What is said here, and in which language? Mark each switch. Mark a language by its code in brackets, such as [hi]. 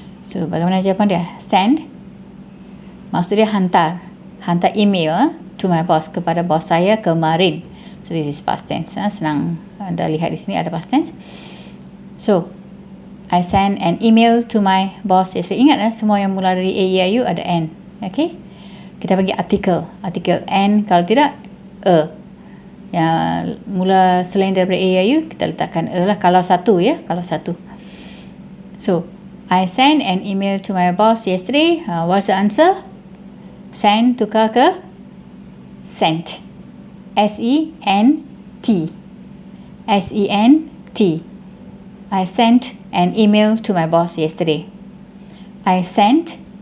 [ms] So, bagaimana jawapan dia? Send, maksud dia hantar. [en] Hantar email to my boss, kepada bos saya kemarin. So, this is past tense. [ms] Senang anda lihat di sini ada past tense. [en] So, I sent an email to my boss yesterday. [ms] Ingat semua yang mula dari A, E, I, U ada N. Okay? Kita bagi artikel. Artikel N, kalau tidak, yang mula selain daripada A, I, U, kita letakkan lah. Kalau satu ya, kalau satu. [en] So, I sent an email to my boss yesterday. What's the answer? Send tukar ke sent. S-E-N-T. S-E-N-T. I sent an email to my boss yesterday. I sent